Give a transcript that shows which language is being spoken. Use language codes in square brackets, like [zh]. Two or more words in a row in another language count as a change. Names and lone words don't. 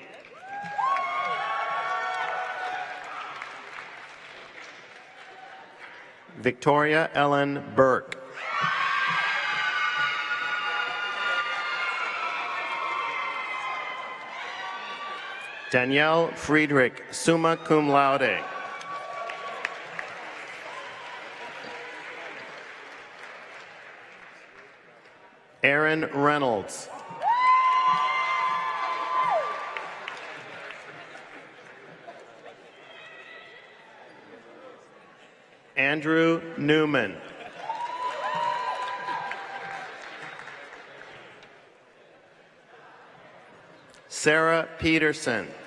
[en] Victoria Ellen Burke. Danielle Friedrich, [la] summa cum laude. [en] Aaron Reynolds. Andrew Newman. Sarah Peterson.